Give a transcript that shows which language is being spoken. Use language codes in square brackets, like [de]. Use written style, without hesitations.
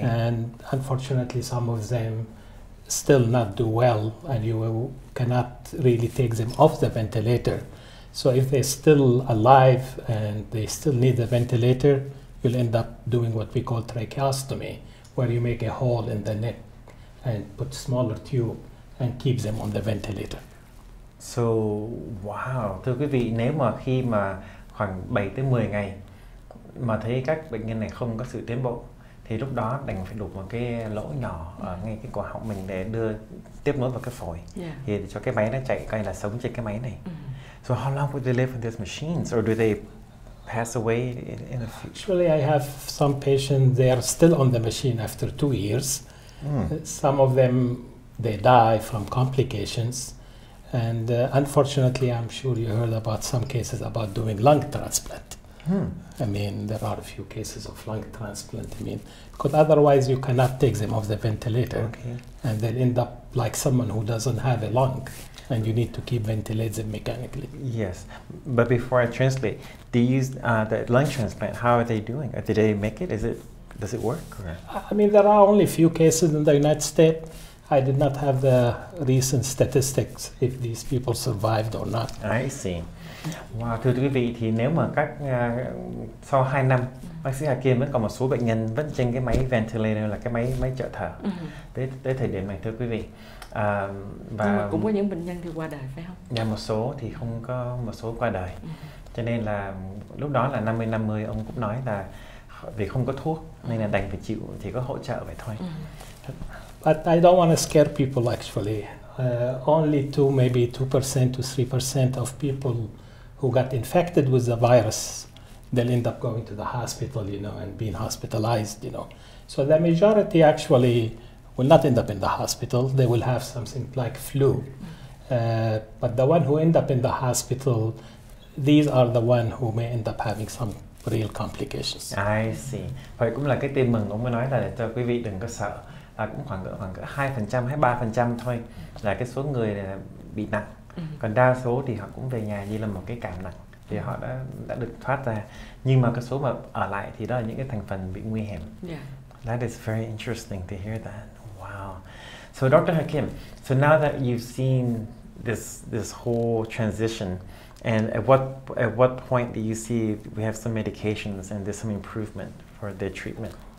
[en] And unfortunately, some of them still not do well, and you cannot really take them off the ventilator. So if they're still alive and they still need the ventilator, you'll end up doing what we call tracheostomy, where you make a hole in the neck and put smaller tube and keep them on the ventilator. So, wow. [vi] Thưa quý vị, nếu mà khi mà khoảng 7 tới 10 ngày mà thấy các bệnh nhân này không có sự tiến bộ, thì lúc đó đành phải đục một cái lỗ nhỏ ở ngay cái cổ họng mình để tiếp nối vào cái phổi, thì cho cái máy nó chạy coi là sống trên cái máy này. [en] So how long would they live in these machines, or do they pass away in the future? Actually, I have some patients, they are still on the machine after 2 years. Some of them, they die from complications. And unfortunately, I'm sure you heard about some cases about doing lung transplant. There are a few cases of lung transplant. Because otherwise you cannot take them off the ventilator, and they'll end up like someone who doesn't have a lung, and you need to keep ventilating them mechanically. Yes, but before I translate, do you use the lung transplant? How are they doing? Did they make it? Does it work? Or? There are only a few cases in the United States. I did not have the recent statistics if these people survived or not. I see. [vi] Wow, thưa quý vị, thì nếu mà sau 2 năm, bác sĩ Hakim vẫn còn một số bệnh nhân vẫn trên cái máy ventilator, là cái máy trợ thở tới thời điểm này, thưa quý vị. Và nhưng mà cũng có những bệnh nhân thì qua đời, phải không? Dạ, một số thì không có, một số qua đời. Cho nên là lúc đó là 50-50, ông cũng nói là vì không có thuốc nên là đành phải chịu, thì có hỗ trợ vậy thôi. [en] But I don't want to scare people actually. Only maybe 2% to 3% of people who got infected with the virus, they'll end up going to the hospital, and being hospitalized, So the majority actually will not end up in the hospital. They will have something like flu. But the one who end up in the hospital, these are the one who may end up having some real complications. I see. [vi] Vậy cũng là cái tin mừng ông mới nói là để cho quý vị đừng có sợ, là cũng khoảng 2% hay 3% thôi là cái số người này bị nặng. Còn đa số thì họ cũng về nhà như là một cái cảm nặng thì họ đã được thoát ra. Nhưng mà cái số mà ở lại thì đó là những cái thành phần bị nguy hiểm. [en] That is very interesting to hear that. Wow. So Dr. Hakim, so now that you've seen this whole transition, and at what point do you see we have some medications and there's some improvement for their treatment?